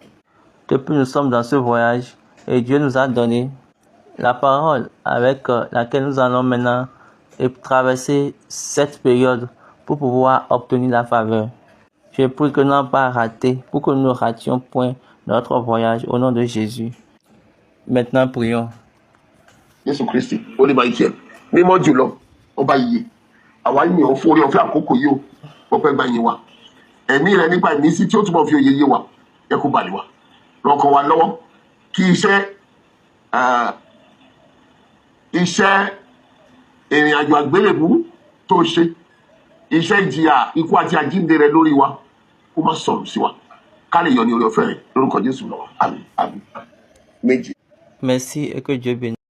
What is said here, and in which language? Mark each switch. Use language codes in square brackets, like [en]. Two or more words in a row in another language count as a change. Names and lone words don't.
[fr] Depuis nous sommes dans ce voyage et Dieu nous a donné la parole avec laquelle nous allons maintenant traverser cette période pour pouvoir obtenir la faveur. Je prie que nous n'ayons pas raté, pour que nous ne rations point notre voyage au nom de Jésus. Maintenant, prions. [yo] Jésù Kristi, ó lè máa jẹ mímọ́ jùlọ, ọba iye. Àwa yìí ò fún orí ọ̀fẹ́ àkókò yìí o, ọpẹ́ gba yín wa. Ẹ̀mí rẹ nípa ìmísí tí ó túbọ̀ fi òye yé wa, ẹ kó balẹ̀ wa. Rọ̀kàn wa lọ́wọ́ kí iṣẹ́ ìrìn àjò àgbélébú tó ṣe, iṣẹ́ ìjìyà ikú àti àjíǹde rẹ lórí wa, kó má sọ̀rọ̀ sí wa. Ká lè yọ ní orí ọ̀fẹ́ rẹ lórúkọ Jésù lọ́wọ́. Àmín, àmín. Méjì. [fr] Merci et que Dieu bénisse.